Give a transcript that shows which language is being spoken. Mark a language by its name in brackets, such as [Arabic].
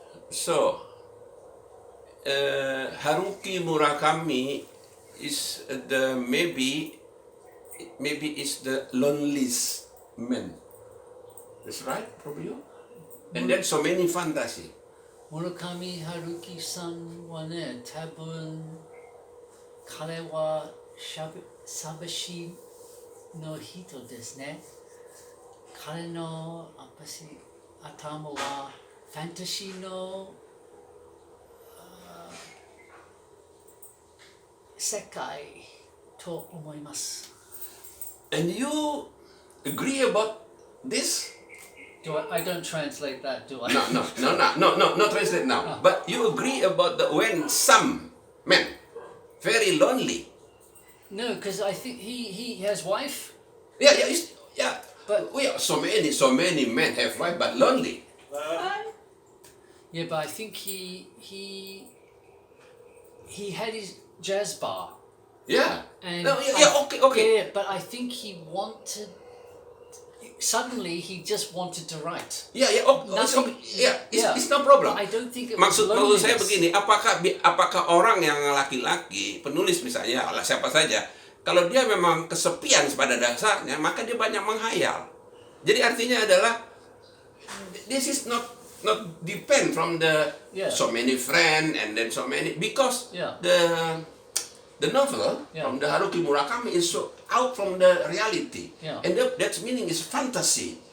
[English] So Haruki Murakami is the maybe is the loneliest man. That's right from you. And then so many fantasy. [Japanese] Murakami Haruki-san はね、多分彼は寂しいの人ですね。彼の頭はファンタジーの世界と思います。 [English] And you agree about this? I don't translate that, do I? No, translate now. But you agree about when some men very lonely. No, because I think he has wife. Yeah. But so many men have wife but lonely. Yeah, but I think he had his jazz bar. Yeah. And okay. Yeah, but I think he wanted. Suddenly, he just wanted to write. It's no problem. I don't think it was [Indonesian] Maksud [English] loneliness. [Indonesian] saya begini, apakah orang yang laki-laki, penulis misalnya, siapa saja, kalau dia memang kesepian pada dasarnya, maka dia banyak menghayal. Jadi artinya adalah, [English] this is not depend from the so many friend and then so many, because the novel from the Haruki Murakami is so out from the reality, and that meaning is fantasy.